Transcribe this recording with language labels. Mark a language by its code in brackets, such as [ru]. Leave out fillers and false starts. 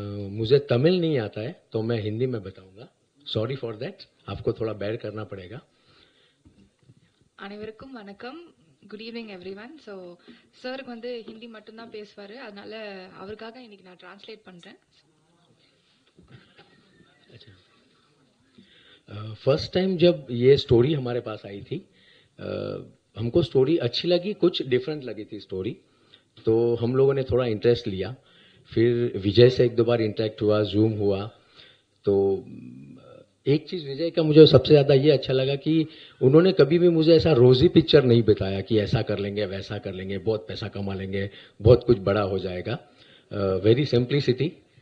[hi] मुझे तमिल नहीं आता है तो मैं हिंदी में बताऊंगा. [en] sorry for that, [hi] आपको थोड़ा बेयर करना पड़ेगा. [ta] அனைவருக்கும் வணக்கம். [en] Good evening everyone. [ta] ஸோ சாருக்கு வந்து ஹிந்தி மட்டும்தான் பேசுவார், அதனால அவருக்காக இன்னைக்கு நான் டிரான்ஸ்லேட் பண்ணுறேன். [hi] फर्स्ट टाइम जब ये स्टोरी हमारे पास आई थी, हमको स्टोरी अच्छी लगी, कुछ डिफरेंट लगी थी स्टोरी, तो हम लोगों ने थोड़ा इंटरेस्ट लिया. फिर विजय से 1-2 बार इंटरेक्ट हुआ, जूम हुआ. तो एक चीज़ विजय का मुझे सबसे ज़्यादा ये अच्छा लगा कि उन्होंने कभी भी मुझे ऐसा रोजी पिक्चर नहीं बताया कि ऐसा कर लेंगे, वैसा कर लेंगे, बहुत पैसा कमा लेंगे, बहुत कुछ बड़ा हो जाएगा. [en] Very simplicity.